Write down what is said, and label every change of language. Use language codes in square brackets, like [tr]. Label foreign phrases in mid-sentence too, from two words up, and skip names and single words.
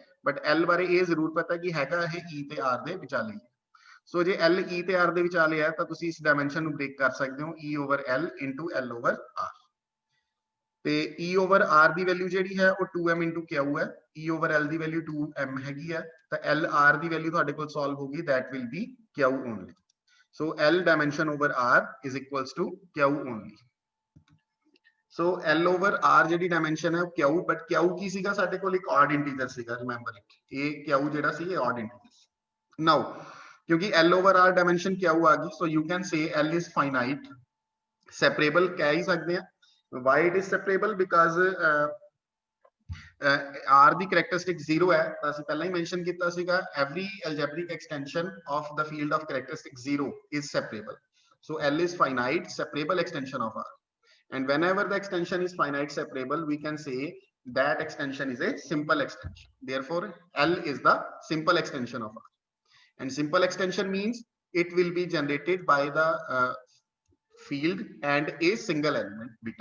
[pa] ਬਟ L ਬਾਰੇ ਇਹ ਜ਼ਰੂਰ ਪਤਾ ਕਿ ਹੈਗਾ ਇਹ E ਤੇ R ਦੇ ਵਿਚਾਲੇ ਹੀ। ਸੋ ਜੇ L E ਤੇ R ਦੇ ਵਿਚਾਲੇ ਹੈ ਤਾਂ ਤੁਸੀਂ ਇਸ ਡਾਇਮੈਂਸ਼ਨ ਨੂੰ ਬ੍ਰੇਕ ਕਰ ਸਕਦੇ ਹੋ [en] E over L into L over R। [pa] ਤੇ E over R ਦੀ ਵੈਲਿਊ ਜਿਹੜੀ ਹੈ ਉਹ 2m into Q ਹੈ, E over L ਦੀ ਵੈਲਿਊ 2m ਹੈਗੀ ਹੈ, ਤਾਂ L R ਦੀ ਵੈਲਿਊ ਤੁਹਾਡੇ ਕੋਲ ਸੋਲਵ ਹੋਗੀ, [en] that will be Q only। So L dimension over R is equals to Q only। [pa] So L over R ਜਿਹੜੀ dimension ਹੈ ਉਹ Q, but Q ਕੀ ਸੀਗਾ ਸਾਡੇ ਕੋਲ, ਇੱਕ [en] odd integer [pa] ਸੀਗਾ, [en] remember it। [pa] ਇਹ Q ਜਿਹੜਾ ਸੀ ਇਹ [en] odd integer। [pa] Now ਕਿਉਂਕਿ L over R dimension Q ਆ ਗਈ, [en] so you can say L is finite, separable [pa] ਕਹਿ ਹੀ ਸਕਦੇ ਆ। [en] Why it is separable? Because R [pa] ਦੀ characteristic 0 ਹੈ, ਤਾਂ ਅਸੀਂ ਪਹਿਲਾਂ ਹੀ mention ਕੀਤਾ ਸੀਗਾ [en] every algebraic extension of the field of characteristic 0 is separable। So L is finite separable extension of R, and whenever the extension is finite separable we can say that extension is a simple extension, therefore L is the simple extension of R, and simple extension means it will be generated by the field and a single element beta।